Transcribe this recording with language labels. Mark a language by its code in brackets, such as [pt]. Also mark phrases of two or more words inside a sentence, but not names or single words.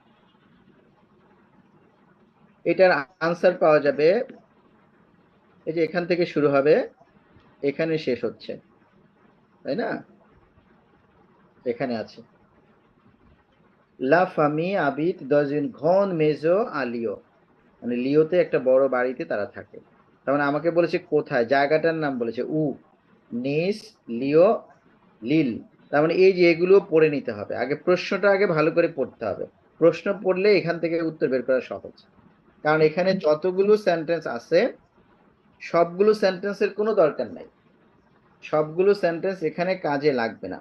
[bn] এটার আনসার পাওয়া যাবে, এই যে এখান থেকে শুরু হবে, এখানে শেষ হচ্ছে, তাই না? এখানে আছে [fr] la famille habite dans une grande maison à Lyon, [bn] মানে লিওতে একটা বড় বাড়িতে তারা থাকে। তার মানে আমাকে বলেছে কোথায়, জায়গাটার নাম বলেছে উ, নিস, লিও, লিল। তার মানে এই যে এগুলো পড়ে নিতে হবে, আগে প্রশ্নটা আগে ভালো করে পড়তে হবে, প্রশ্ন পড়লে এখান থেকে উত্তর বের করা সহজ। কারণ এখানে যতগুলো সেন্টেন্স আছে সবগুলো সেন্টেন্সের কোনো দরকার নাই, সবগুলো সেন্টেন্স এখানে কাজে লাগবে না।